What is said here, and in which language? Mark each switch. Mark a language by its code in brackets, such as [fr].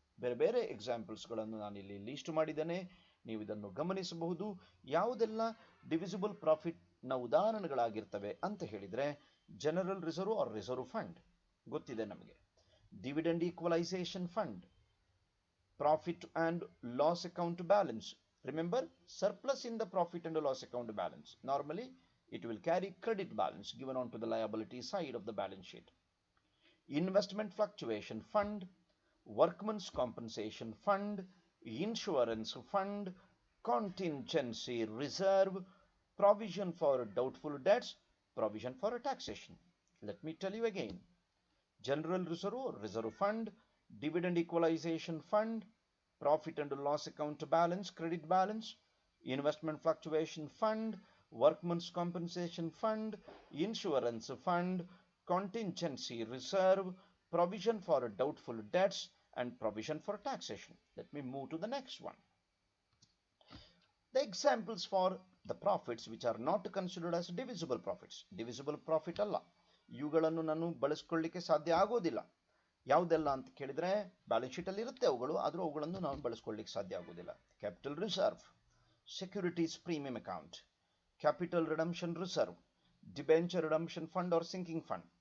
[kn] ಬೇರೆ ಬೇರೆ ಎಕ್ಸಾಂಪಲ್ಸ್ಗಳನ್ನು ನಾನು ಇಲ್ಲಿ ಲೀಸ್ಟ್ ಮಾಡಿದ್ದೇನೆ, ನೀವು ಇದನ್ನು ಗಮನಿಸಬಹುದು. ಯಾವುದೆಲ್ಲ ಡಿವಿಸಿಬಲ್ ಪ್ರಾಫಿಟ್ ನ ಉದಾಹರಣೆಗಳಾಗಿರ್ತವೆ ಅಂತ ಹೇಳಿದ್ರೆ, general reserve R reserve fund ಗೊತ್ತಿದೆ ನಮಗೆ, dividend equalisation fund, profit and loss account balance. [en] Remember, surplus in the profit and loss account balance, normally it will carry credit balance given on to the liability side of the balance sheet. Investment fluctuation fund, workmen's compensation fund, insurance fund, contingency reserve, provision for doubtful debts, provision for taxation. Let me tell you again. General reserve, reserve fund, dividend equalization fund, profit and loss account balance, credit balance, investment fluctuation fund, workmen's compensation fund, insurance fund, contingency reserve, provision for doubtful debts, and provision for taxation. Let me move to the next one. The examples for the profits which are not considered as divisible profits. [kn] Divisible profit ಅಲ್ಲ, ಇವುಗಳನ್ನು ನಾನು ಬಳಸ್ಕೊಳ್ಳಿಕ್ಕೆ ಸಾಧ್ಯ ಆಗೋದಿಲ್ಲ. ಯಾವುದೆಲ್ಲ ಅಂತ ಕೇಳಿದ್ರೆ balance sheet ಅಲ್ಲಿ ಇರುತ್ತೆ ಅವುಗಳು, ಆದರೂ ಅವುಗಳನ್ನು ನಾವು ಬಳಸ್ಕೊಳ್ಳಿಕ್ಕೆ ಸಾಧ್ಯ ಆಗೋದಿಲ್ಲ. [en] Capital reserve, securities premium account, capital redemption reserve, debenture redemption fund or sinking fund.